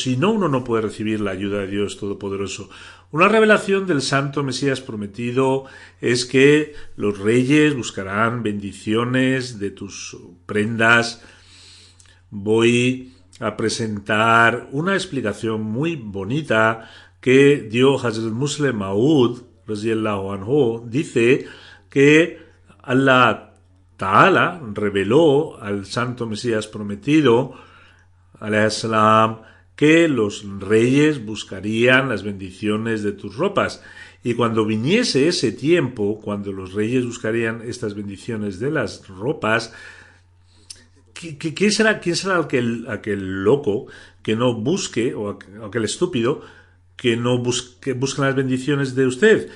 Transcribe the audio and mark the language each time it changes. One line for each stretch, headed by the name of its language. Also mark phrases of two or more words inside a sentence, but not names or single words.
Spanish: Si no, uno no puede recibir la ayuda de Dios Todopoderoso. Una revelación del Santo Mesías prometido es que los reyes buscarán bendiciones de tus prendas. Voy a presentar una explicación muy bonita que dio Hazrat Musleh Maud
Arabic: رضي الله عنه.
Spanish: Dice que
Arabic: الله تعالى
Spanish: reveló al Santo Mesías prometido,
Arabic: عليه السلام,
Spanish: que los reyes buscarían las bendiciones de tus ropas. Y cuando viniese ese tiempo, cuando los reyes buscarían estas bendiciones de las ropas, ¿quién será aquel loco que no busque, o aquel estúpido que no busque las bendiciones de usted?